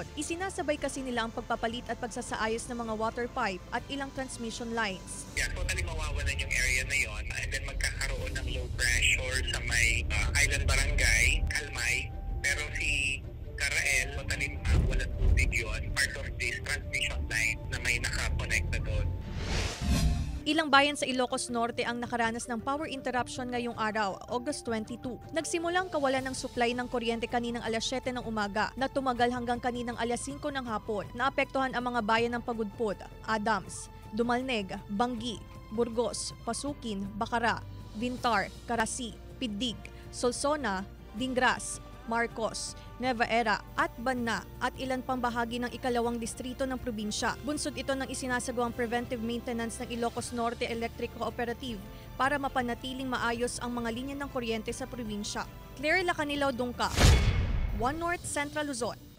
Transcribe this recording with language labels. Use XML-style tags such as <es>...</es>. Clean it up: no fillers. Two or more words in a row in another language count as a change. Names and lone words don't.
<tl>Isinasabay kasi nila ang pagpapalit at pagsasaayos ng mga</tl> <en>water pipe</en> <tl>at ilang</tl> <en>transmission lines.</en> <tl>Totally mawawalan yung area na yon</tl> <en>and then</en> <tl>magkakaroon ng</tl> <en>low pressure</en> <tl>sa may Island Barangay, Kalmay, pero si Carael, totally walang tubig yun,</tl> <en>part of this transmission line</en> <tl>na may nakakonekta doon. Ilang bayan sa Ilocos Norte ang nakaranas ng</tl> <en>power interruption</en> <tl>ngayong araw, August 22. Nagsimulang kawalan ng supply ng kuryente kaninang 7:00 ng umaga na tumagal hanggang kaninang 5:00 ng hapon. Naapektuhan ang mga bayan ng Pagudpud, Adams, Dumalneg, Banggi, Burgos, Pasukin, Bacara, Vintar, Carasi, Pidig, Solsona, Dingras, Marcos, Nueva Era at Banna at ilan pang bahagi ng 2nd distrito ng probinsya. Bunsod ito ng isinasagawang</tl> <en>preventive maintenance</en> <tl>ng Ilocos Norte Electric Cooperative para mapanatiling maayos ang mga linya ng kuryente sa probinsya. Claire Lacanilaw, Dungka, One North Central Luzon.</tl>